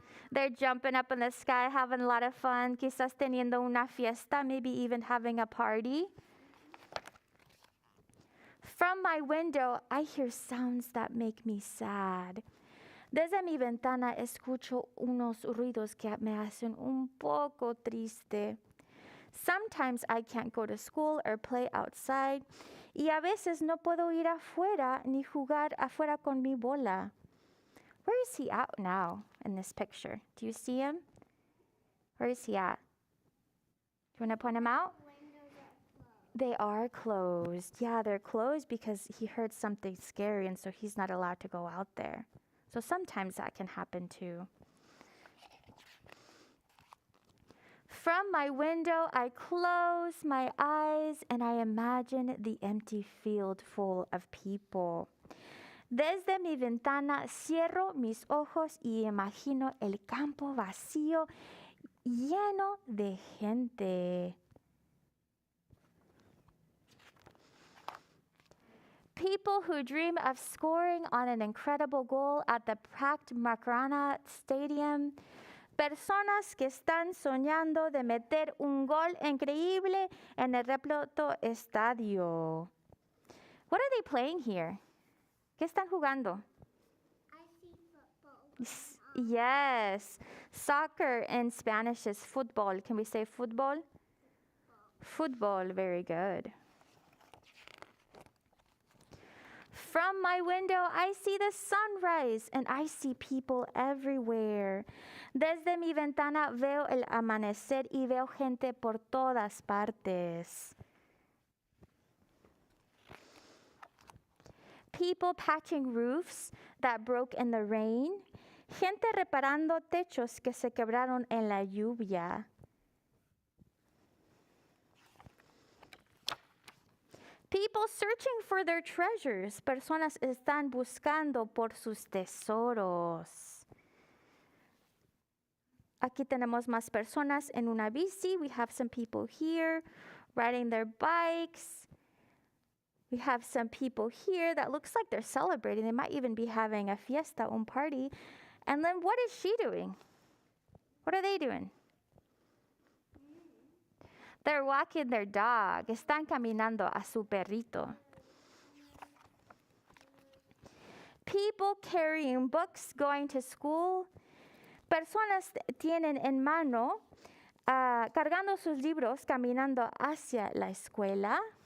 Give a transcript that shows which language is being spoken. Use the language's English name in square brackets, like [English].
[English] They're jumping up in the sky, having a lot of fun, [Spanish] quizás teniendo una fiesta, [English] maybe even having a party. From my window, I hear sounds that make me sad. [Spanish] Desde mi ventana escucho unos ruidos que me hacen un poco triste. [English] Sometimes I can't go to school or play outside, [Spanish] y a veces no puedo ir afuera ni jugar afuera con mi bola. [English] Where is he at now in this picture? Do you see him? Where is he at? Do you want to point him out? Windows are closed. They are closed. Yeah, they're closed because he heard something scary and so he's not allowed to go out there. So sometimes that can happen too. From my window, I close my eyes and I imagine the empty field full of people. [Spanish] Desde mi ventana cierro mis ojos y imagino el campo vacío lleno de gente. [English] People who dream of scoring on an incredible goal at the packed Macarena Stadium. [Spanish] Personas que están soñando de meter un gol increíble en el repleto estadio. [English] What are they playing here? [Spanish] ¿Qué están jugando? [English] I see football. Yes. Soccer in Spanish is fútbol. Can we say fútbol? Fútbol, very good. From my window, I see the sunrise and I see people everywhere. [Spanish] Desde mi ventana veo el amanecer y veo gente por todas partes. [English] People patching roofs that broke in the rain. [Spanish] Gente reparando techos que se quebraron en la lluvia. [English] People searching for their treasures. [Spanish] Personas están buscando por sus tesoros. Aquí tenemos más personas en una bici. [English] We have some people here riding their bikes. We have some people here that looks like they're celebrating. They might even be having a fiesta, un party. And then what is she doing? What are they doing? They're walking their dog. [Spanish] Están caminando a su perrito. [English] People carrying books going to school. [Spanish] Personas tienen en mano, cargando sus libros, caminando hacia la escuela.